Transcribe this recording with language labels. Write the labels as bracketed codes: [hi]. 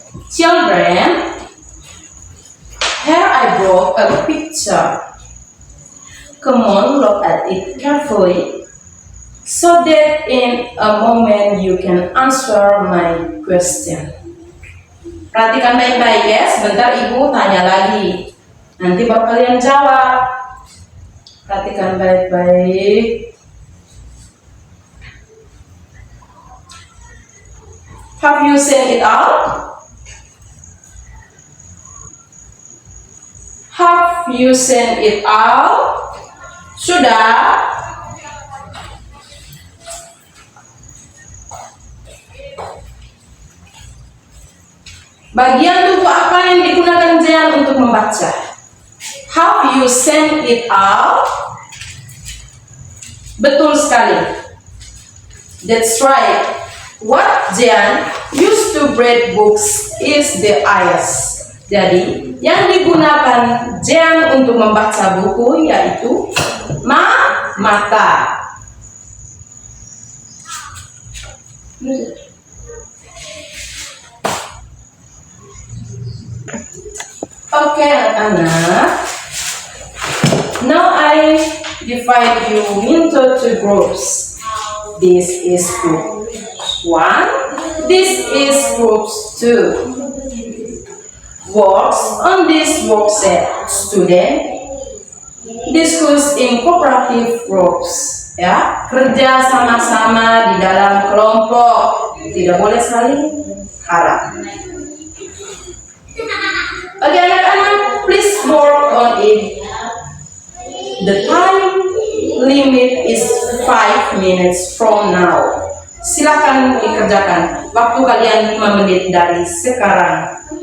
[en] Children, here I brought a picture. Come on, look at it carefully, so that in a moment you can answer my question. [id] Perhatikan baik-baik ya, sebentar ibu tanya lagi. Nanti baru kalian jawab. Perhatikan baik-baik. [en] Have you seen it out? Have you sent it out? [id] Sudah? Bagian tubuh apa yang digunakan Jean untuk membaca? [en] Have you sent it out? [id] Betul sekali. [en] That's right. What Jean used to read books is the eyes. [id] Jadi, yang digunakan Jean untuk membaca buku yaitu mata. Oke, anak-anak. [en] Now I divide you into two groups. This is group 1. This is group 2. Works on this workset, student. Discuss in cooperative groups. [id] Ya, kerja sama-sama di dalam kelompok. Tidak boleh saling harap. Oke, anak-anak, [en] please work on it. The time limit is 5 minutes from now. [id] Silakan dikerjakan. Waktu kalian 5 menit dari sekarang.